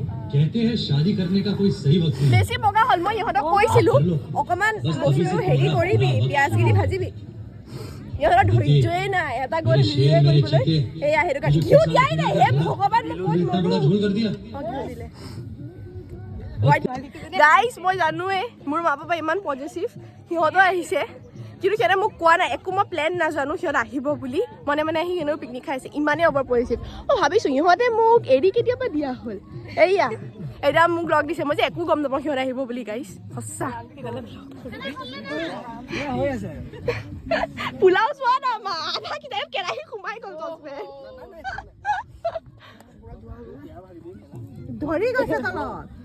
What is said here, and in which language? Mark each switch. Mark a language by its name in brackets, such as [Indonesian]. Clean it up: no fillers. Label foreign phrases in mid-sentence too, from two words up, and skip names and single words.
[Hindi] कहते हैं शादी करने का कोई सही वक्त नहीं [Assamese] বেছি বগা হ'ল মই ইহঁতক কৈছিলোঁ অকণমান বস্তু হেৰি কৰিবি পিঁয়াজখিনি ভাজিবি ইহঁতৰ ধৈৰ্যই নাই এটা গ'ল নিজে কৰিবলৈ এয়া সেইটো কাৰণে কিয় দিয়াই নাই হে ভগৱান মই ক'ত মৰো [Hindi] भूल कर दिया [Assamese] গাইজ মই জানোৱে মোৰ মা পাপা ইমান পজিটিভ সিহঁতো আহিছে কিন্তু সিহঁতে মোক কোৱা নাই একো মই প্লেন নাজানো সিহঁত আহিব বুলি মনে আহি সিহঁতেও পিকনিক খাইছে ইমানেই [English] over positive [Assamese] মই ভাবিছোঁ ইহঁতে মোক এৰি কেতিয়াবা দিয়া হ'ল এয়া এতিয়া মোক লগ দিছে মই যে একো গম নাপাওঁ সিহঁত আহিব বুলি গাইজ সঁচা পোলাও চোৱা না মা আধা কিতাপ কেৰাহী সোমাই গ'ল ধৰি গৈছে তলত